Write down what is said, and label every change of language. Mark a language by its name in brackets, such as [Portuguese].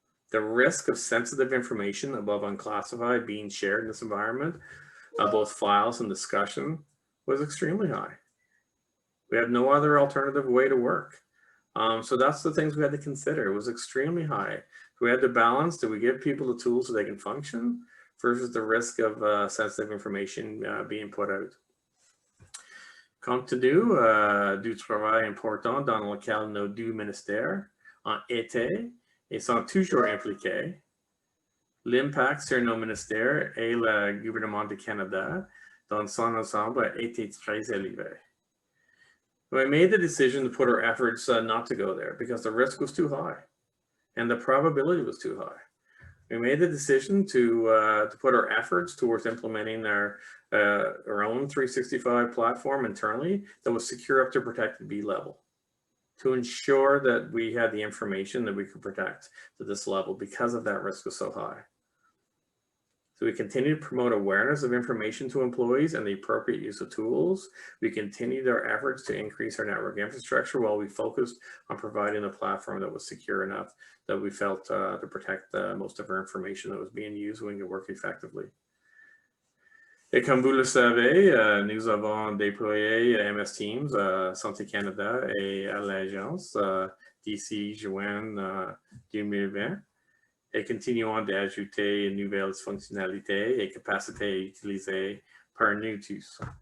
[English] The risk of sensitive information above unclassified being shared in this environment, both files and discussion, was extremely high. We had no other alternative way to work. So that's the things we had to consider. It was extremely high. We had to balance, do we give people the tools so they can function versus the risk of sensitive information being put out. [French] Compte tenu du travail important dans lequel nos deux ministères ont été et sont toujours impliqués, l'impact sur nos ministères et le gouvernement du Canada dans son ensemble a été très élevé. [English] We made the decision to put our efforts not to go there because the risk was too high and the probability was too high. We made the decision to put our efforts towards implementing our own 365 platform internally that was secure up to protected B level, to ensure that we had the information that we could protect to this level because of that risk was so high. So we continue to promote awareness of information to employees and the appropriate use of tools. We continued our efforts to increase our network infrastructure while we focused on providing a platform that was secure enough that we felt to protect most of our information that was being used when we could work effectively. [French] Et comme vous le savez, nous avons déployé MS Teams à Santé Canada et à l'agence d'ici juin 2020 et continuons d'ajouter de nouvelles fonctionnalités et capacités utilisées par nous tous.